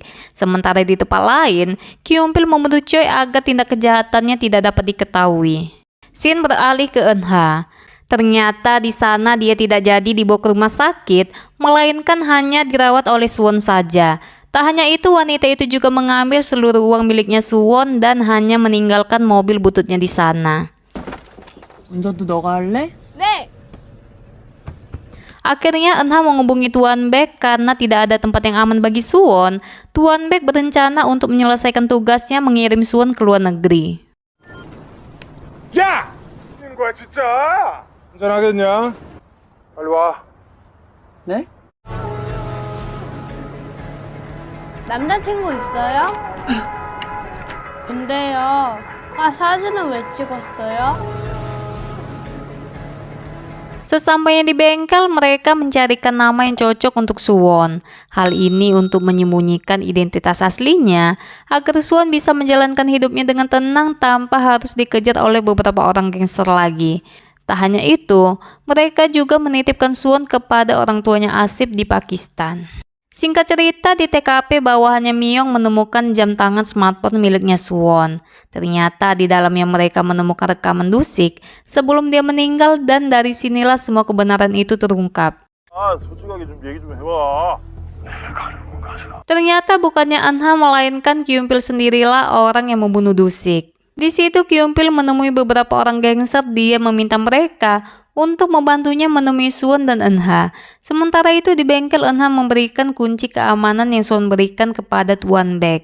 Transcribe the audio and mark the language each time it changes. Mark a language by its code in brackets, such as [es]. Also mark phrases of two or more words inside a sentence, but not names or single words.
[id] Sementara di tempat lain, Kyung-pil membantu Choi agar tindak kejahatannya tidak dapat diketahui. Shin beralih ke Eunha. Ternyata di sana dia tidak jadi dibawa ke rumah sakit, melainkan hanya dirawat oleh Suwon saja. Tak hanya itu, wanita itu juga mengambil seluruh uang miliknya Suwon dan hanya meninggalkan mobil bututnya di sana. [ko] 운전도 너가 할래? 네. [id] Akhirnya Eunha menghubungi Tuan Baek karena tidak ada tempat yang aman bagi Suwon. Tuan Baek berencana untuk menyelesaikan tugasnya mengirim Suwon ke luar negeri. [ko] 야! 미친 거야 진짜. 한잔하겠냐? 빨리 와. 네? 남자친구 있어요? 근데요. 아까 사진은 왜 찍었어요? [id] Sesampainya di bengkel, mereka mencarikan nama yang cocok untuk Suwon. Hal ini untuk menyembunyikan identitas aslinya, agar Suwon bisa menjalankan hidupnya dengan tenang tanpa harus dikejar oleh beberapa orang gangster lagi. Tak hanya itu, mereka juga menitipkan Suwon kepada orang tuanya Asif di Pakistan. Singkat cerita, di TKP bawahannya Myung menemukan jam tangan smartphone miliknya Suwon. Ternyata di dalamnya mereka menemukan rekaman Dusik sebelum dia meninggal, dan dari sinilah semua kebenaran itu terungkap. [ko] 아, 솔직하게 좀 얘기 좀 해봐. [id] Ternyata bukannya Eunha melainkan Kyumpil sendirilah orang yang membunuh Dusik. Di situ Kyumpil menemui beberapa orang gangster. Dia meminta mereka untuk membantunya menemui Suwon dan Eunha. Sementara itu di bengkel, Eunha memberikan kunci keamanan yang Suwon berikan kepada Tuan Baek.